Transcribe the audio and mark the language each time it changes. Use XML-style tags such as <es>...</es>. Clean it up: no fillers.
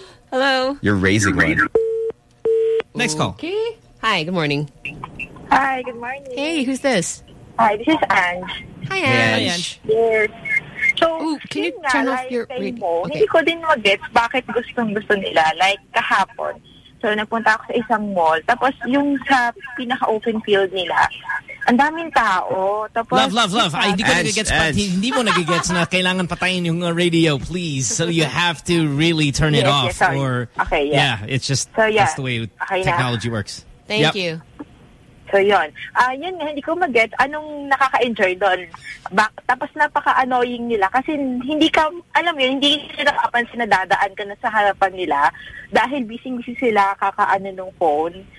<en>Hello. You're raising one. Next call. Okay. Hi. Good morning. Hi. Good morning. Hey, who's this? Hi. This is Ange. Hi, Ange. Ange. So, ooh, can you turn off your radio?</en> <tl>Okay. Hindi ko din mag-get bakit gusto nila like kahapon. So, nagpunta ako sa isang mall. Tapos, yung sa pinaka-open field nila, ang daming tao. Tapos, love. Ay, hindi mo nagigets na kailangan patayin yung radio, please.</tl> <en>So, you have to really turn it off. Yes, or, okay, yeah. Yeah, it's just, that's the way technology works. Thank you.</en> <tl>So, So yon. Yun nga, hindi ko mag-get anong nakaka-enjoy doon. Tapos napaka-annoying nila kasi hindi ka, alam yun, hindi nila nakapansin na dadaan ka na sa harapan nila dahil busy-busy sila kaka-ano nung phone.</tl>